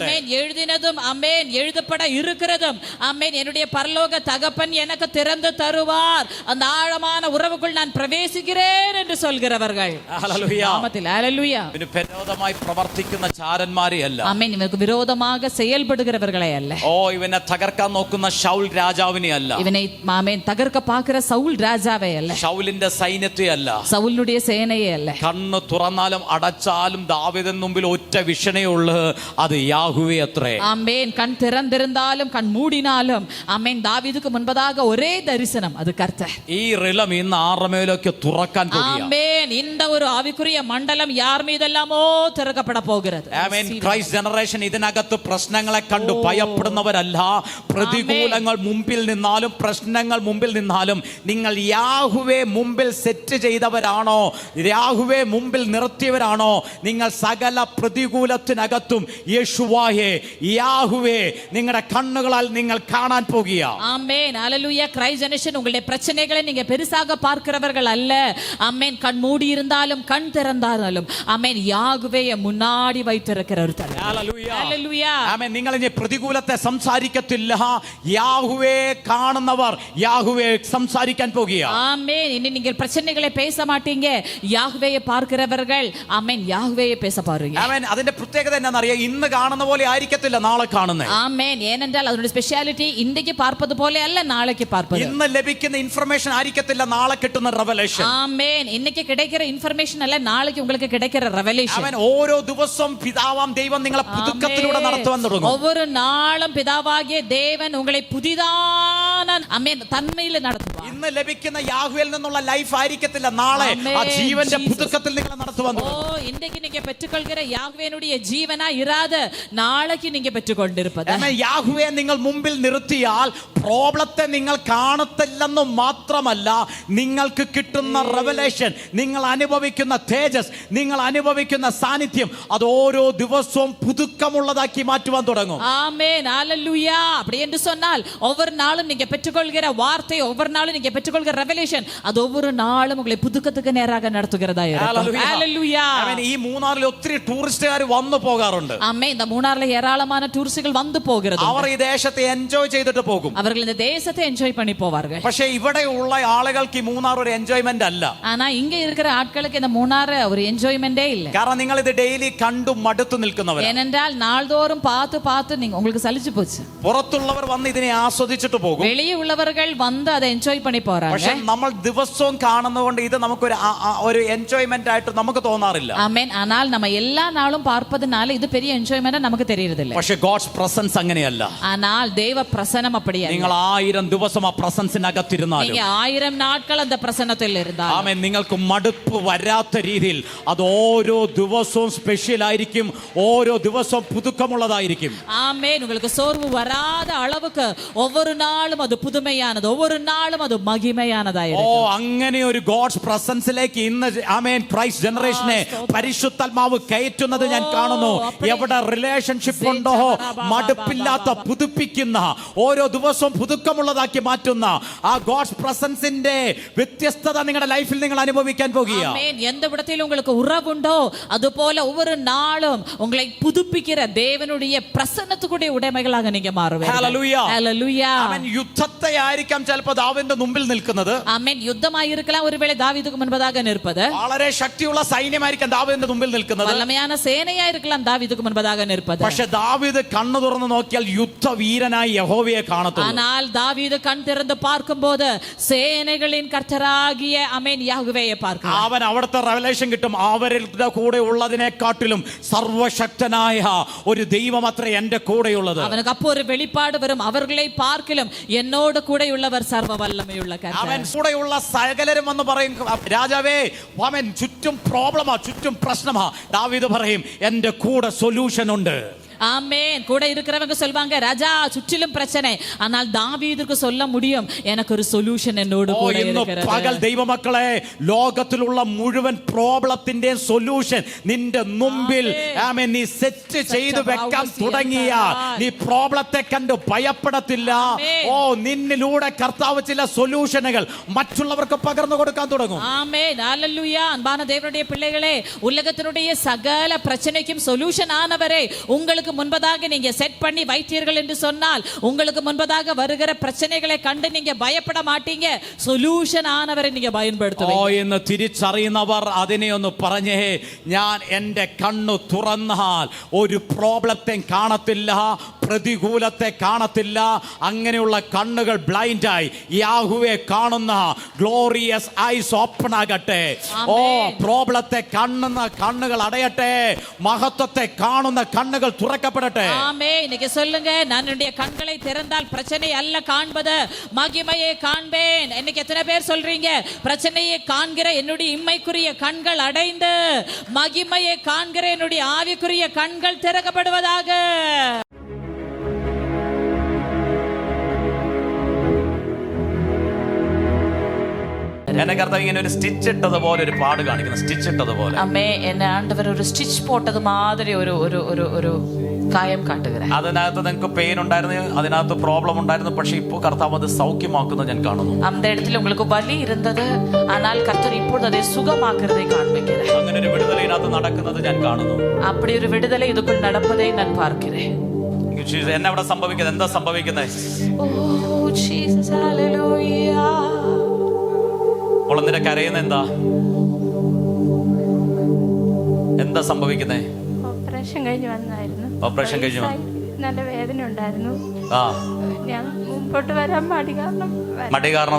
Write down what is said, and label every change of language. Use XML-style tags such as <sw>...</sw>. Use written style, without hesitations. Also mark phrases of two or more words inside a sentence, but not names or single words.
<ta>எழுதினதும் ஆமென், எழுதப்பட இருக்கிறதும் ஆமென், என்னுடைய பரலோக தகப்பன் எனக்கு திறந்து தருவார், அந்த ஆழமான உறவுக்குள் நான் பிரவேசிக்கிறேன் என்று சொல்கிறவர்கள்.</ta> <ml>ഹല്ലേലൂയ.</ml> <ta>ஹல்லேலூயா.</ta> <ml>ഇതിന് വിരോധമായി പ്രവർത്തിക്കുന്ന ചാരന്മാരെയല്ല.</ml> <ta>ஆமென். இவருக்கு விரோதமாக செயல்படுகிறவர்களே அல்ல.</ta> <ml>ഓ, ഇവനെ തകർക്കാൻ നോക്കുന്ന ശൗൽ രാജാവിനെ അല്ല.</ml> <ta>இவனை ஆமென் தகர்க்க பார்க்கிற சவுல் ராஜாவே அல்ல.</ta> <ml>ശൗലിന്റെ സൈന്യത്തെ അല്ല.</ml> <ta>சவுலுடைய சேனையே அல்ல.</ta> <ml>കണ്ണ് തുറന്നാലും അടച്ചാലും ദാവീദിന് മുമ്പിൽ ഒറ്റ വിഷനേ ഉള്ളൂ, അത് യാഹ്വേ അത്രേ.</ml> <ta>ஆமென். கண் திறந்திருந்தாலும் கண் மூடினாலும் ஆமென், தாவீதுக்கு முன்பதாக ஒரே தரிசனம், அது கர்த்தர்.</ta> <ml>ഈ റിലം ഇന്ന് ആറമേലൊക്കെ തുറക്കാൻ പോകുകയാണ്.</ml> <ta>ஆமென். இந்த ஒரு ஆவிக்குரிய மண்டலம் யார் மீதெல்லாமோ திறக்கப்பட போகிறது.</ta> <ml>ആമേൻ.</ml> <en>Christ generation</en> <ml>ഇതിനകത്ത് പ്രശ്നങ്ങളെ കണ്ടു ഭയപ്പെടുന്നവരല്ല. പ്രതികൂലങ്ങൾ മുമ്പിൽ നിന്നാലും പ്രശ്നങ്ങൾ മുമ്പിൽ നിന്നാലും നിങ്ങൾ യാഹ്വേ മുമ്പിൽ സെറ്റ് ചെയ്തവരാണോ, യാഹ്വേ മുമ്പിൽ നിർത്തിയവരാണോ, നിങ്ങൾ സകല പ്രതികൂലത്തിനകത്തും യേശുവായെ യാഹ്വേ നിങ്ങളുടെ കണ്ണുകളാൽ നിങ്ങൾ കാണാൻ പോകുക.</ml> <ta>ஆமென். ஹல்லேலூயா.</ta> <en>Christ generation</en> <ta>உங்களுடைய பிரச்சனைகளை நீங்க பெருசாக பார்க்கிறவர்கள் அல்ல. ஆமென். கண் மூடி இருந்தாலும் கண் திறந்தாலும் ஆமென், யாகுவேயை முன்னாடி வைத்திருக்க திறக்கிற ஒரு தலைவர். Hallelujah.</ta> <ml>ആമേൻ. നിങ്ങൾ ഇനി പ്രതികൂലത്തെ സംസാരിക്കത്തില്ല. യാഹുവേ കാണുന്നവർ യാഹുവേ സംസാരിക്കാൻ പോകുക.</ml> <ta>ஆமென். இனி நீங்கள் பிரச்சனைகளை பேச மாட்டீங்க, யாஹ்வேயை பார்க்கிறவர்கள் ஆமென் யாஹ்வேயை பேச பாருங்க.</ta> <ml>ആമേൻ. അതിന്റെ പ്രത്യേകത എന്താണെന്നറിയാം? ഇന്ന് കാണുന്ന പോലെ ആയിരിക്കത്തില്ല നാളെ കാണുന്നത്.</ml> <ta>ஆமென். ஏனென்றால் அதனுடைய ஸ்பெஷாலிட்டி இன்றைக்கு பார்ப்பது போல அல்ல நாளைக்கு பார்ப்பது.</ta> <ml>ഇന്ന് ലഭിക്കുന്ന ഇൻഫർമേഷൻ ആയിരിക്കത്തില്ല നാളെ കിട്ടുന്ന റെവലേഷൻ.</ml> <ta>ஆமென். இன்னைக்கு கிடைக்கிற இன்ஃபர்மேஷன் அல்ல நாளைக்கு உங்களுக்கு கிடைக்கிற ரெவலேஷன்.</ta> <ml>ആമേൻ. ഓരോ ദിവസവും പിതാവാം ദൈവം നിങ്ങളെ പുതുക്കത്തിലൂടെ നടത്തുവാൻ തുടങ്ങും.</ml> <ta>ஒவ்வொரு நாளும் பிதாவாகிய தேவன் உங்களை புதிதான ஆமென் தன்மையில் நடத்துவார்.</ta> <ml>ഇന്ന് ലഭിക്കുന്ന യാഹ്വേയിൽ നിന്നുള്ള ലൈഫ് ആയിരിക്കത്തില്ല നാളെ ആ ജീവന്റെ പുതുക്കത്തിൽ നിങ്ങളെ നടത്തുവാൻ തുടങ്ങും.</ml> <ta>இன்றைக்கு நீங்க பெற்றுக்கொள்கிற யாஹ்வேனுடைய ஜீவனா இராது நாளைக்கு நீங்க பெற்றுக்கொண்டிருப்பது.</ta> <ml>ആമേൻ. യാഹ്വേ നിങ്ങൾ മുമ്പിൽ നിർത്തിയാൽ പ്രോബ്ലത്തെ നിങ്ങൾ കാണത്തില്ലെന്ന് മാത്രമല്ല, നിങ്ങൾക്ക് കിട്ടുന്ന റെവലേഷൻ, നിങ്ങൾ അനുഭവിക്കുന്ന തേജസ്, നിങ്ങൾ അനുഭവിക്കുന്ന സാന്നിധ്യം അത് ഓരോ ദിവസവും പുതുക്കമുള്ളതാക്കി മാറ്റുവാൻ തുടങ്ങും.</ml> <ta>ஆமென். ஹalleluya. அப்படி என்று சொன்னால் ஒவ்வொரு நாளும் நீங்க பெற்றுக்கொள்கிற வார்த்தை, ஒவ்வொரு நாளும் நீங்க பெற்றுக்கொள்கிற ரெவலேஷன் அது ஒவ்வொரு நாளும் உங்களை புதுக்கத்துக்கு நேராக நடத்துகிறதா இருக்கும். ஹalleluya.</ta> <ml>ആമേൻ. ഈ മൂന്നാറിൽ ഒത്തിരി ടൂറിസ്റ്റുകാർ വന്നു പോകാറുണ്ട്.</ml> <ta>ஆமென். இந்த மூணார்ல ஏராளமான டூரிஸ்டுகள் வந்து போகிறது.</ta> <ml>അവർ ഈ ദേശത്തെ എൻജോയ് ചെയ്തിട്ട് പോകും.</ml> <ta>அவர்கள் இந்த தேசத்தை என்ஜாய் பண்ணி போவார்கள்.</ta> <ml>പക്ഷേ ഇവിടെ ഉള്ള ആളുകൾക്ക് ഈ മൂന്നാർ ഒരു എൻജോയ്മെന്റ് അല്ല.</ml> <ta>ஆனா இங்க இருக்கிற ஆட்களுக்கு இந்த மூணார் ஒரு என்ஜாய்மெண்டே இல்ல.</ta> <ml>കാരണം നിങ്ങൾ ഇത് ഡെയിലി കണ്ടു മടുത്തു നിൽക്കുന്നവർ.</ml> <ta>ஏனென்றால் நாள்தோறும் பார்த்து நீங்க உங்களுக்கு சலிச்சு போச்சு.</ta> <ml>പുറത്തുള്ളവർ വന്ന് ഇതിനെ ആസ്വദിച്ചിട്ട് പോകും.</ml> <ta>வெளியே உள்ளவர்கள் வந்து அதை என்ஜாய் பண்ணி போறாங்க.</ta> <ml>പക്ഷേ നമ്മൾ ദിവസവും കാണുന്നതുകൊണ്ട് ഇത് നമുക്കൊരു ഒരു എൻജോയ്മെന്റ് ആയിട്ട് നമുക്ക് തോന്നാറില്ല.</ml> <ta>ஆமென். ஆனால் நம்ம எல்லா நாளும் பார்ப்பதனால இது பெரிய என்ஜாய்மென்ட் நமக்கு தெரியறது இல்ல.</ta> <ml>പക്ഷേ</ml> <en>God's presence</en> <ml>അങ്ങനെയല്ല.</ml> <ta>ஆனால் தேவ பிரசன்னம் அப்படி அல்ல.</ta> <ml>നിങ്ങൾ 1000 ദിവസം ആ പ്രസൻസിനകത്തിരുന്നാലും,</ml> <ta>நீங்க 1000 நாட்கள் அந்த பிரசன்னத்தில் இருந்தால்</ta> <ml>ആമേൻ, നിങ്ങൾക്ക് മടുപ്പ് വരാത്ത രീതിയിൽ അത് ഓരോ ദിവസവും സ്പെഷ്യൽ ആയിരിക്കും, ഓരോ ദിവസവും പുതുക്കമുള്ളതായിരിക്കും.</ml> <ta>ஆமென். உங்களுக்கு சோர்வு வராத அளவுக்கு ஒவ்வொரு நாளும் அது புதுமையானது, ஒவ்வொரு நாளும் அது மகிமையானதாயிருக்கும்.</ta> <ml>അങ്ങനെ ഒരു</ml> <en>God's presence</en> <ml>ഇന്ന് ആമേൻ</ml> <en>Christ generation</en> <ml>പരിശുദ്ധാത്മാവ് കയറ്റുന്നത് ഞാൻ കാണുന്നു. എവിടെ റിലേഷൻഷിപ്പ് ഉണ്ടോ മടുപ്പില്ലാത്ത പുതുപ്പിക്കുന്ന ഓരോ ദിവസവും പുതുക്കമുള്ളതാക്കി മാറ്റുന്ന ആ</ml> <en>God's presence</en> <ml>വ്യത്യസ്തത നിങ്ങളുടെ ലൈഫിൽ നിങ്ങൾ അനുഭവിക്കാൻ പോകുക.</ml> <ta>ஆமென். எந்த இடத்தில் உங்களுக்கு உறவுண்டோ அதுபோல ஒவ்வொரு நாளும் உங்களை புதுப்பிக்கிற தேவனுடைய பிரசன்னத்துக்குடைய உடைமைகளாக நீங்க மாறுவீர்கள்.</ta> <ml>ഹല്ലേലൂയ.</ml> <ta>ஹalleluya.</ta> <ml>ആമേൻ. യുദ്ധത്തെ ആയിരിക്കാം ചിലപ്പോൾ ദാവീദിന്റെ മുമ്പിൽ നിൽക്കുന്നത്.</ml> <ta>ஆமென். யுத்தமாய் இருக்கலாம் ஒருவேளை தாவீதுக்கு முன்பதாக நிற்பது.</ta> <ml>വളരെ ശക്തിയുള്ള സൈന്യമായിരിക്കാം ദാവീദിന്റെ മുമ്പിൽ നിൽക്കുന്നത്.</ml> <ta>வல்லமையான சேனையா இருக்கலாம் தாவீதுக்கு முன்பதாக நிற்பது.</ta> <ml>പക്ഷെ ദാവീദ് കണ്ണു തുറന്ന് നോക്കിയാൽ യുദ്ധവീരനായി യഹോവയെ കാണത്തുള്ളൂ.</ml> <ta>ஆனால் தாவீது கண் திறந்து பார்க்கும்போது சேனைகளின் கர்த்தராகிய ஆமென் யெகோவாயை பார்க்கிறார்.</ta> <ml>അവൻ അവിടുത്തെ റെവലേഷൻ കിട്ടും. അവരുടെ കൂടെ ഉള്ളതിനെക്കാട്ടിലും സർവശക്തനായ ഒരു ദൈവം അത്ര എന്റെ കൂടെയുള്ളത്.</ml> <ta>அவனுக்கு அப்போ ஒரு வெளிப்பாடு வரும், அவர்களை பார்க்கிலும் என்னோடு கூட உள்ளவர் சர்வ வல்லமையுள்ள கர்த்தர்.</ta> <ml>അവൻ കൂടെയുള്ള സകലരും എന്ന് പറയും, രാജാവേ അവൻ ചുറ്റും പ്രോബ്ലമാ, ചുറ്റും പ്രശ്നമാ. ദാവീദ് പറയും, എന്റെ കൂടെ സൊല്യൂഷൻ ഉണ്ട്.</ml> <ta>ஆமென். கூட இருக்கிறவங்க சொல்வாங்க, ராஜா சுற்றிலும் பிரச்சனை, ஆனால் தாவீதுக்கு சொல்ல முடியும், எனக்கு ஒரு சொல்யூஷன் என்னோடு கூட இருக்கிறது.</ta> <ml>പകൽ ദൈവമക്കളെ, ലോകത്തിലുള്ള മുഴുവൻ പ്രോബ്ലത്തിന്റെ സൊല്യൂഷൻ നിന്റെ മുമ്പിൽ ആമേൻ നീ സെറ്റ് ചെയ്തു വെക്കാൻ തുടങ്ങിയ നീ പ്രോബ്ലത്തെ കണ്ട് ഭയപ്പെടത്തില്ല. നിന്നിലൂടെ കർത്താവ് ചില സൊല്യൂഷനുകൾ മറ്റുള്ളവർക്ക് പകർന്നു കൊടുക്കാൻ തുടങ്ങും.</ml> <ta>ஆமென். ஹalleluya. அன்பான தேவனுடைய பிள்ளைகளே, உலகத்தினுடைய சகல பிரச்சனைக்கும் சொல்யூஷன் ஆனவரே உங்களுக்கு முன்பதாக நீங்க செட் பண்ணி வைத்தீர்கள் என்று சொன்னால் உங்களுக்கு முன்பதாக வருகிற பிரச்சனைகளை கண்டு நீங்க பயப்பட மாட்டீங்க. சொல்யூஷன் ஆனவரை நீங்க பயன்படுத்துவீங்க.</ta> <ml>എന്ന് തിരിച്ചറിയുന്നവർ അതിനെ ഒന്ന് പറഞ്ഞേ, ഞാൻ എന്റെ കണ്ണു തുറന്നാൽ ഒരു പ്രോബ്ലത്തെ കാണത്തില്ല, പ്രതികൂലത്തെ കാണത്തില്ല. അങ്ങനെയുള്ള കണ്ണുകൾ ബ്ലൈൻഡായി യാഹുവെ കാണുന്ന</ml> <en>glorious eyes open</en> <ml>ആകട്ടെ. പ്രോബ്ലത്തെ കാണുന്ന കണ്ണുകൾ അടയട്ടെ, മഹത്വത്തെ കാണുന്ന കണ്ണുകൾ തുറക്കപ്പെടട്ടെ.</ml> <ta>ஆமென். இன்னைக்கு சொல்லுங்க, நான் என்னுடைய கண்களை திறந்தால் பிரச்சனை அல்ல காண்பது, மகிமையை காண்பேன். இன்னைக்கு எத்தனை பேர் சொல்றீங்க, பிரச்சனையை காண்கிற என்னுடைய இம்மைக்குரிய கண்கள் அடைந்து மகிமையை காண்கிற என்னுடைய ஆவிக்குரிய கண்கள் திறக்கப்படுவதாக.</ta> <ml>എന്നെ കർത്താവ് ഇങ്ങനെ ഒരു സ്റ്റിച്ച് ഇട്ടതുപോലെ ഒരു പാട് കാണിക്കുന്നു. സ്റ്റിച്ച് ഇട്ടതുപോലെ</ml> <ta>அம்மே, என்னை ஆண்டவர் ஒரு ஸ்டிச் போட்டது மாதிரி ஒரு ஒரு ஒரு ஒரு காயம் காட்டுகிறேன்.</ta> <ml>അതിനകത്ത് നിങ്ങൾക്ക് പെയിൻ ഉണ്ടായിരുന്നു, അതിനകത്ത് പ്രോബ്ലം ഉണ്ടായിരുന്നു, പക്ഷെ ഇപ്പോൾ കർത്താവ് അത് സൗഖ്യമാക്കുന്നത് ഞാൻ കാണുന്നു.</ml> <ta>அந்த இடத்துல உங்களுக்கு வலி இருந்தது, ஆனால் கர்த்தர் இப்பொழுது அதை சுகமாக்குறதை காண்பிக்கிறேன்.</ta> <ml>അങ്ങനെ ഒരു വിടുതൽ ഇതിനകത്ത് നടക്കുന്നത് ഞാൻ കാണുന്നു.</ml> <ta>அப்படி ஒரு விடுதலை இதுக்குள் நடப்பதை நான் பார்க்கிறேன்.</ta> <ml>എന്നെ അവിടെ സംഭവിക്കുന്നത് എന്താ സംഭവിക്കുന്നത്? ഓ ജീസസ് ഹല്ലേലൂയ. ഒളന്നിട്ട് കരയുന്ന എന്താ സംഭവിക്കുന്നേ? ഓപ്പറേഷൻ കഴിഞ്ഞ് വന്നായിരുന്നു. ഓപ്പറേഷൻ കഴിഞ്ഞു നല്ല വേദന ഉണ്ടായിരുന്നു. ഞാൻ മുമ്പോട്ട് വരാൻ മടി കാരണം</ml>